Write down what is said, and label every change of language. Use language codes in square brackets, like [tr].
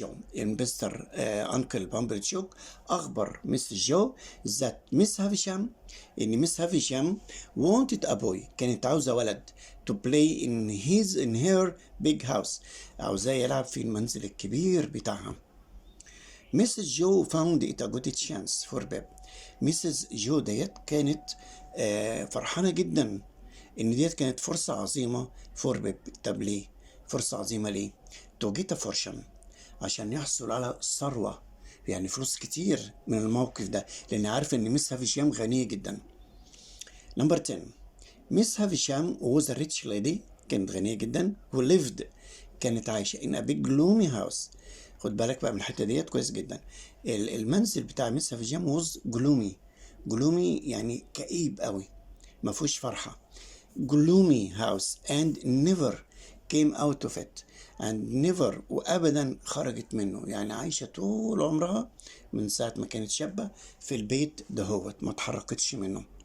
[ar] Joe، مستر أنكل بامبلشوك أخبر Mrs. جو [en] that Miss [ar] هافيشام، إن مس هافيشام [en] wanted a boy، [ar] كانت عاوزة ولد [en] to play in her big house، [ar] عاوزاه يلعب في المنزل الكبير بتاعها. [en] Mrs. Joe found it a good chance for Pip. Mrs. [ar] جو ديت كانت فرحانة جدا إن ديت كانت فرصة عظيمة [en] for Pip. [ar] طب ليه؟ فرصة عظيمة ليه؟ [en] to get a fortune، [ar] عشان يحصل على ثروة، يعني فلوس كتير من الموقف ده، لأن عارف إن مس هافيشام غنية جدا. [en] number 10، Miss Havisham was a rich lady، [ar] كانت غنية جدا، [en] who lived، [ar] كانت عايشة [en] in a big gloomy house. [ar] خد بالك بقى من الحتة ديت كويس جدا. المنزل بتاع مس هافيشام [en] was gloomy [ar] يعني كئيب قوي، ما فيهوش فرحة. [en] gloomy house and never came out of it، [ar] and never، وأبدا خرجت منه، يعني عايشة طول عمرها من ساعة ما كانت شابة في البيت دهوت، ما اتحركتش منه.